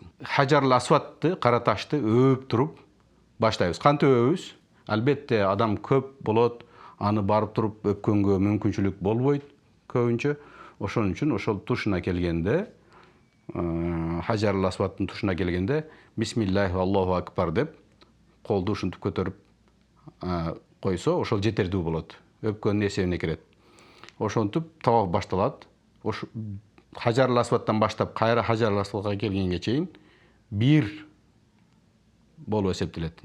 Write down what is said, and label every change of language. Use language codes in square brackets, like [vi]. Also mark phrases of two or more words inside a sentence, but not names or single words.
[ky] Хаджарул Асвадты, кара ташты өбүп туруп баштайбыз. Кантип өбүбүз? Албетте адам көп болот, аны барып туруп өпкөнгө мүмкүнчүлүк болбойт көбүнчө. Ошон үчүн ошол тушуна келгенде, Хаджарул Асвадтын тушуна келгенде, [ar] بسم الله الله أكبر [ky] деп колду ушинтип көтөрүп койсо, ошол жетердүү болот. Өпкөнүн эсебине кирет. Ошентип таваф башталат. Хаджарул Асвадтан баштап кайра Хаджарул Асвадга келгенге чейин 1 болуп эсептелет.